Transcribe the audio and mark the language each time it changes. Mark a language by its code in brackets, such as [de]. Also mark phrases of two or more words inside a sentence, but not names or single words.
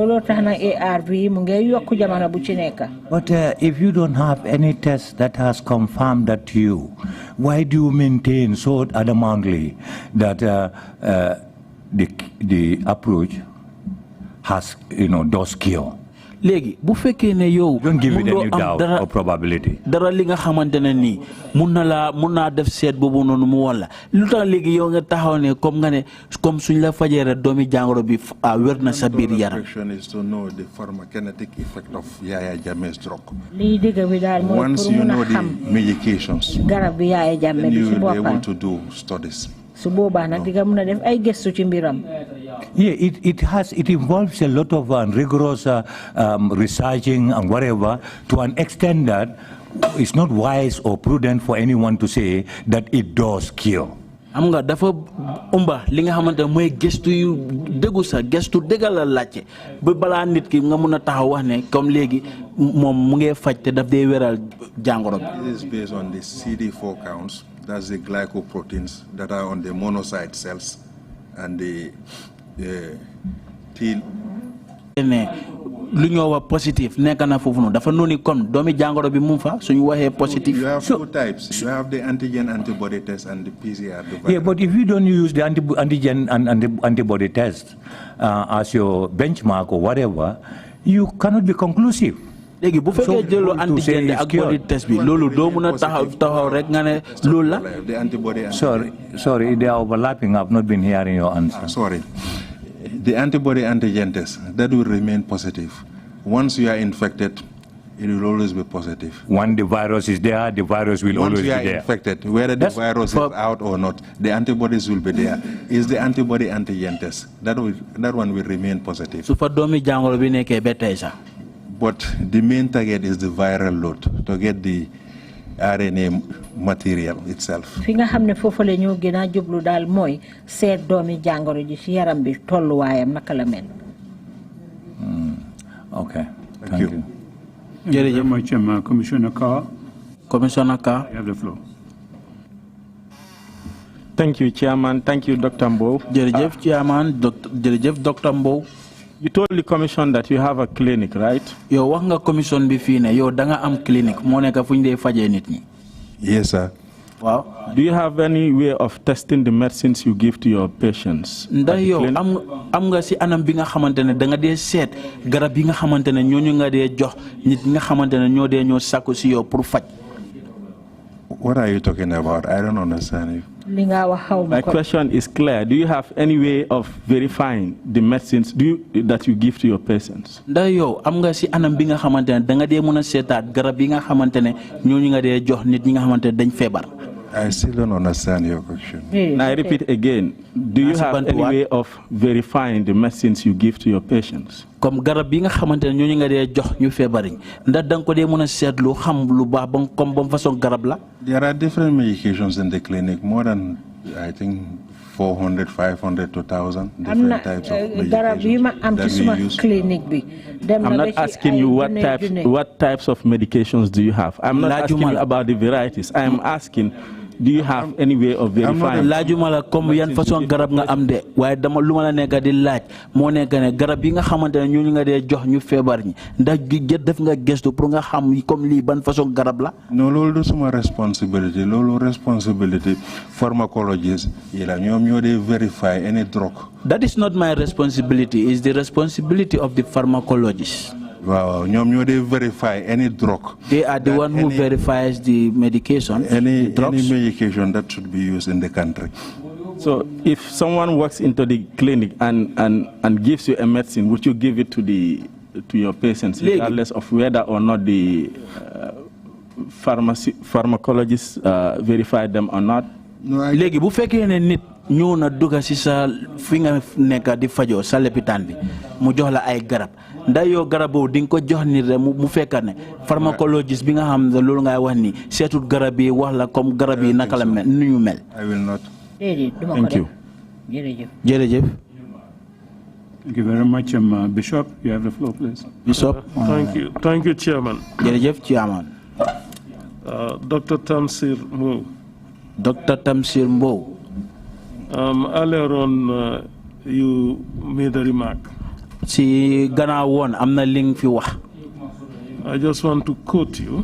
[en] But if you don't have any test that has confirmed that to you, why do you maintain so adamantly that the approach has, does cure? [wo] Legi bu fekkee ne yow [en] don't give it any doubt or probability. [wo] Dara li nga xamantene ni mun na def seet boobu noonu mu wala lu tax léegi yow nga taxaw ne comme nga ne comme suñ la fajee doomi jàngoro bi wér na sa biir yaram. [en] The question is to know the pharmacokinetic effect of Yaya Jammeh's drug. Once you know the medications, then you will be able to do studies. Yeah, it involves a lot of rigorous researching and whatever, to an extent that it's not wise or prudent for anyone to say that it does cure. [wo] am nga dafa umba li nga xamante moy gestu yu deggu sa gestu degal la laccé ba bala nit ki nga mëna taxaw wax né comme légui mom mu ngi fajj té daf dé wéral jangoro bi. [en] This is based on the CD4 counts, that's the glycoproteins that are on the monocyte cells and the T [wo] lu ñoo wax positif nekk na fofu non dafa noni comme doomi jangoro bi mu fa suñu waxé positif. [en] You have two types. You have the antigen antibody test and the PCR. Yeah, but if you don't use the antigen and the antibody test as your benchmark or whatever, you cannot be conclusive. [wo] Légui bu fekkee jëlo antigen ak [en] body test [wo] bi lolu do mëna taxaw rek nga né lolu la. [en] The antibody. Sorry, they are overlapping. I've not been hearing your answer. Sorry. The antibody antigen test, that will remain positive. Once you are infected, it will always be positive. When the virus is there, the virus will always be there. Once you are infected, whether the virus is out or not, the antibodies will be there. Is the antibody antigen test. That one will remain positive. But the main target is the viral load, to get the RNA material itself. [wo] Fi nga xamne fofu la ñu gëna jublu dal moy sét doomi jangoro ji ci yaram bi tollu wayam naka la mel. [en] Okay. Thank you. Thank you very much, Commissioner Carr. Commissioner Carr. You have the floor. Thank you, Chairman. Thank you, Dr. Mbowe. [wo] Jerejef, Chairman. Dr. Mbowe. [en] You told the commission that you have a clinic, right? [wo] Yo wax nga commission bi fi ne yo da nga am clinic mo nek fuñ dé fajé nit ñi. [en] Yes, sir. Wow. Do you have any way of testing the medicines you give to your patients? [wo] Ndax yo am nga ci anam bi nga xamantene da nga dé sét garab yi nga xamantene ñoñu nga dé jox nit nga xamantene ñoo dé ñoo sakku ci yo pour faj. [en] What are you talking about? I don't understand you. My question is clear. Do you have any way of verifying the medicines that you give to your patients? [wo] Ndax yow am nga ci anam bi nga xamantene da nga dé mëna sétat garab yi nga xamantene ñoñu nga dé jox nit ñi nga xamantene dañ fébar. [en] I still don't understand your question. And I repeat again, do you have any way of verifying the medicines you give to your patients? [wo] Comme garab bi nga xamantene ñoñu nga dé jox ñu fébar ñi ndax dang ko dé mëna sétlu xam lu baax ba comme bam façon garab la. [en] There are different medications in the clinic, more than I think 400, 500 to 1,000 different types of medications that we use. I'm not asking you what types of medications do you have. I'm not asking you about the varieties. I am asking, do you have any way of verifying? [wo] Laajuma la comme yan façon garab nga am de waaye dama lu ma la nekk di laaj moo nekk ne garab yi nga xamante ne ñooñu nga dee jox ñu feebar ñi ndax def nga gëstu pour nga xam comme lii ban façon garab la. No, loolu du suma responsibility loolu [en] responsibility pharmacologist [wo] yi la ñoom ñoo dee [en] verify any drug. That is not my responsibility. It's the responsibility of the pharmacologist. Wow, they verify any drug. They are the one who verifies the medication. Any medication that should be used in the country. So, if someone walks into the clinic and gives you a medicine, would you give it to your patients, regardless of whether or not the pharmacologists verify them or not? [wo] Legi bu fekkee ne nit ñëw na dugga ci sa fi nga nekk di fajoo sa lopitaan bi mu jox la ay garab ndax yow garab boobu di nga ko jox nit rek mu fekk ne pharmacologiste bi nga xam ne loolu ngay wax ni seetut garab yi wax la comme garab yi naka la mel nu ñu mel. [en] I will not. Thank you. [wo] Jërëjëf. [en] Thank you very much, Bishop. You have the floor, please. Bishop. Thank you, Chairman. [wo] Jërëjëf, [en] Chairman. Dr. Tamsir Mbowe. Dr. Tamsir Mbowe. Earlier on, you made a remark. [wo] Si gannaaw woon am na li nga fi wax. [en] I just want to quote you.